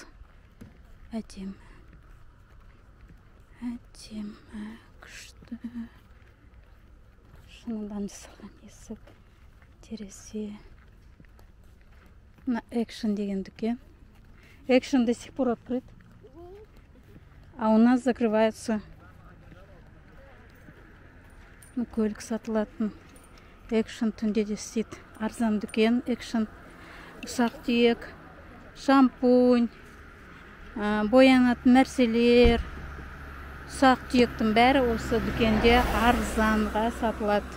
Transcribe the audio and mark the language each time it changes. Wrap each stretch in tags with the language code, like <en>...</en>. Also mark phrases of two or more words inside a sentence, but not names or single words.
<kk>Әдемі. Әдемі, күшті. Шыныдан жасалған есік, терезе. Мына Экшн деген дүкен.</kk> <ru>Экшн до сих пор открыт. А у нас закрывается.</ru> <kk>Көлік сатылатын. Экшн түнде де істейді. Арзан дүкен, Экшн. Ұсақ түйек, шампунь, боянатын нәрселер. Ұсақ түйектің бәрі осы дүкенде арзанға сатылады.</kk>